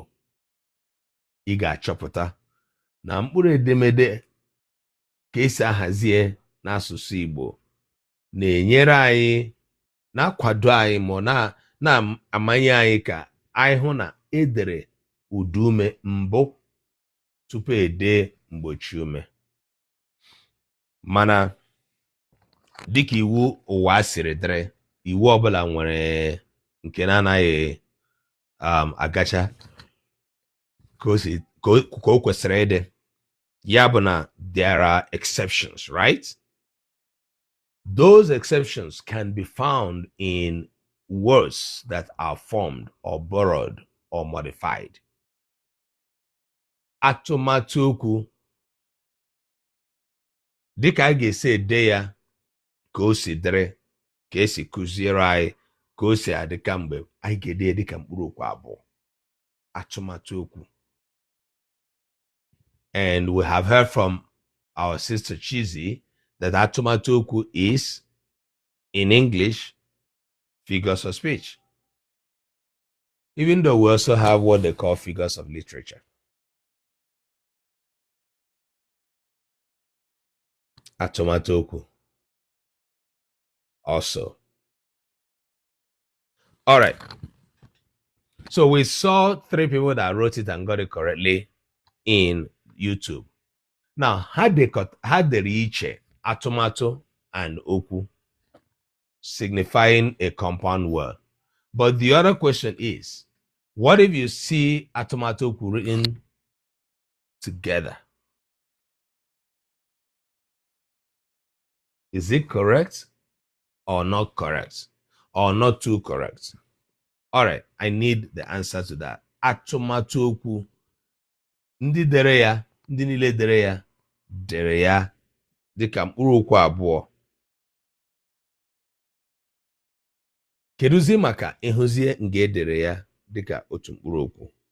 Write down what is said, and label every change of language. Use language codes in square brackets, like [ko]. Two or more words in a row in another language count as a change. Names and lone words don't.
[ig] Ị ga-achọpụta na mkpụrụ edemede ka esi ahazie n'asụsụ Igbo na-enyere anyị, na-akwado anyị, ma na-amanye anyị ka anyị hụ na edere udume mbụ tupu ede mgbochi ume. Mana dịka iwu ụwa siri dịrị, iwu ọbụla nwere nke na-anaghị agacha ka o kwesịrị ịdị. Ya bụ na [en] there are exceptions, right? Those exceptions can be found in words that are formed or borrowed or modified. [ig] Atụmatụ okwu, dịka a ga-esi ede ya ka o si dịrị, ka esi kụziere anyị, ka o si adị ka mgbe anyị ga-ede dịka mkpụrụ okwu abụọ, atụmatụ okwu. [en] And we have heard from our sister Chizzy that [ig] atụmatụ okwu [en] is, in English, figures of speech. Even though we also have what they call figures of literature. [ig] Atụmatụ okwu also. [en] All right. So we saw 3 people that wrote it and got it correctly in YouTube. Now, had they reach atụmatụ and okwu, signifying a compound word. But the other question is, what if you see [ig] atụmatụ okwu [en] written together? Is it correct or not correct? Or not too correct? All right, I need the answer to that. [ig] Atụmatụ okwu, ndị dere ya, ndị niile dere ya dịka mkpụrụ okwu abụọ. Keduzi maka ịhụzie nga edere ya dịka otu mkpụrụ okwu?